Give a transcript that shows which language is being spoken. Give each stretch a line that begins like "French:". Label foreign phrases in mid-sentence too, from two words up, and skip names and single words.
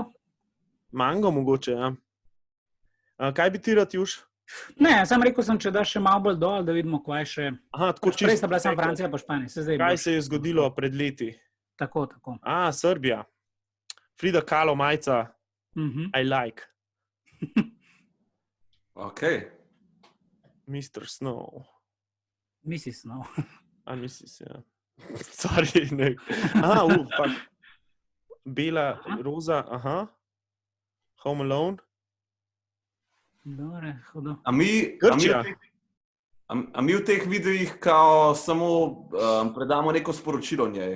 Slovenian: Mango mogoče, ja. Kaj bi ti rad, Juš? Ne, sam rekel sem, če daš še malo bolj dol, da vidimo, kaj še... Tako čisto. Prej sta bila samo Francija pa Španija. Kaj se je zgodilo pred leti? Tako. Srbija. Frida Kahlo majca.
English: I like. Ok. Mr. Snow. Mrs. Snow. Mrs.
Slovenian: ja. Sorry, ne. Fuck. Bela, roza, Home Alone. Dobre, hudo. A mi v teh videih kao samo predamo neko sporočilo njej?